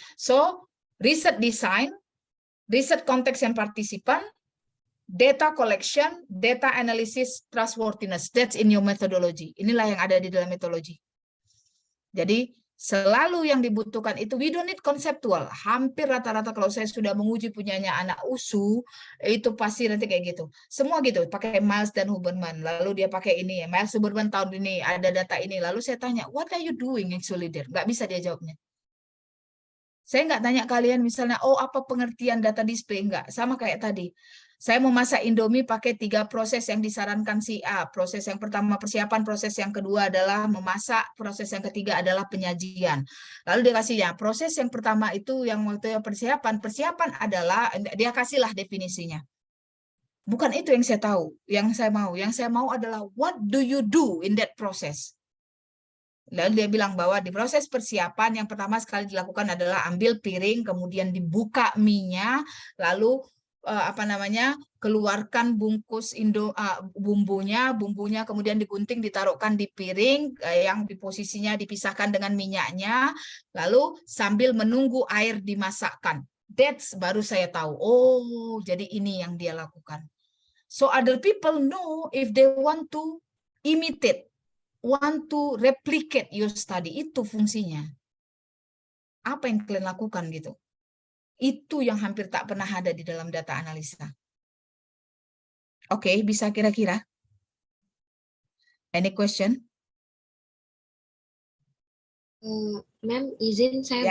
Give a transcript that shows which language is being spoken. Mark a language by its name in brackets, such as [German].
[English] So, research design, research context and participant, Data collection, data analysis, trustworthiness. That's in your methodology. [Indonesian] Inilah yang ada di dalam metodologi. Jadi selalu yang dibutuhkan itu, [English] we don't need [Indonesian] konseptual. Hampir rata-rata kalau saya sudah menguji punyanya anak USU, itu pasti nanti kayak gitu. Semua gitu, pakai Miles dan Huberman. Lalu dia pakai ini, Miles Huberman tahun ini, ada data ini. Lalu saya tanya, [English] what are you doing actually there? [Indonesian] Nggak bisa dia jawabnya. Saya nggak tanya kalian misalnya, oh apa pengertian data display? Nggak, sama kayak tadi. Saya mau masak Indomie pakai 3 proses yang disarankan si A. Proses yang pertama persiapan, proses yang kedua adalah memasak, proses yang ketiga adalah penyajian. Lalu dia kasih ya, proses yang pertama itu yang waktu persiapan. Persiapan adalah, dia kasihlah definisinya. Bukan itu yang saya tahu, yang saya mau. Yang saya mau adalah [English] what do you do in that process? [Indonesian] Lalu dia bilang bahwa di proses persiapan yang pertama sekali dilakukan adalah ambil piring, kemudian dibuka mie-nya, lalu keluarkan bungkus bumbunya kemudian digunting, ditaruhkan di piring yang di posisinya dipisahkan dengan minyaknya, lalu sambil menunggu air dimasakkan. [English] That's [Indonesian] baru saya tahu. Oh, jadi ini yang dia lakukan. [English] So other people know if they want to imitate, want to replicate your study, [Indonesian] itu fungsinya. Apa yang kalian lakukan gitu? Itu yang hampir tak pernah ada di dalam data analisa. Oke, bisa kira-kira? [English] Any question? [Indonesian] Ma'am, izin saya